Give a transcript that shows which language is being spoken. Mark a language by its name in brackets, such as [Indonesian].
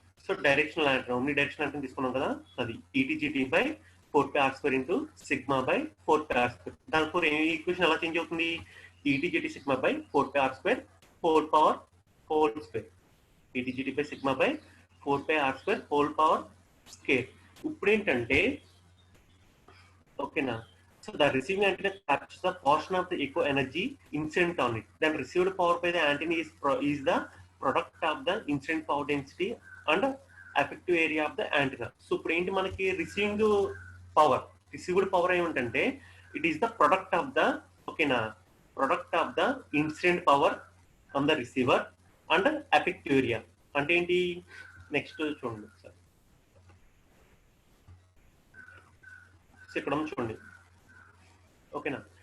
[Telugu] So directional antenna, omni directional antenna తీసుకున్నాం కదా, అది PTGT by 4πr square into sigma by 4πr square. దానిపై equation ఎలా change అవుతుంది, PTGT sigma by 4πr square whole power whole square. PTGT by sigma by 4πr square whole power square. ఇప్పుడు ఏంటంటే, ఓకేనా, [English] So the receiving antenna captures the portion of the echo energy incident on it. Then received power by the antenna is the product of the incident power density and effective area of the antenna. [Telugu] So ఇప్పుడు ఏంటి, మనకి receiving received power ఏమిటంటే, [English] It is the product of the, ఓకేనా, product of the incident power on the receiver and effective area. [Telugu] అంటే ఏంటి, next చూడండి sir, ఇక్కడ చూడండి, ఓకేనా.